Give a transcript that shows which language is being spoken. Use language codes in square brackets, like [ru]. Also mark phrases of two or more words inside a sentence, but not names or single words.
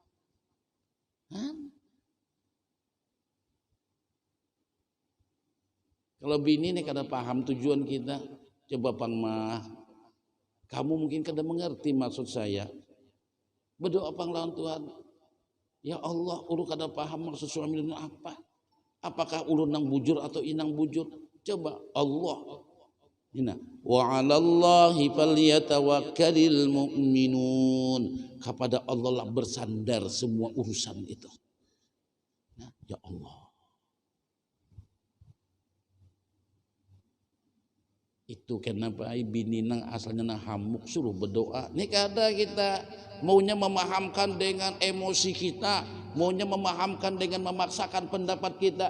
[bjn] Kalau bini nih kada paham tujuan kita, coba pangmah. [id] Kamu mungkin kada mengerti maksud saya. [bjn] Berdoa panglawan Tuhan. Ya Allah, ulun kada paham maksud suami ulun apa. Apakah ulun nang bujur atau inang bujur? Coba Allah. [ar] إنا وعلى الله فليتوكل المؤمنون. [id] Kepada Allah lah bersandar semua urusan itu. [bjn] Nah, ya Allah. Itu kenapa bini nang asalnya nang hamuk suruh berdoa. Ini kada kita maunya memahamkan dengan emosi kita, maunya memahamkan dengan memaksakan pendapat kita.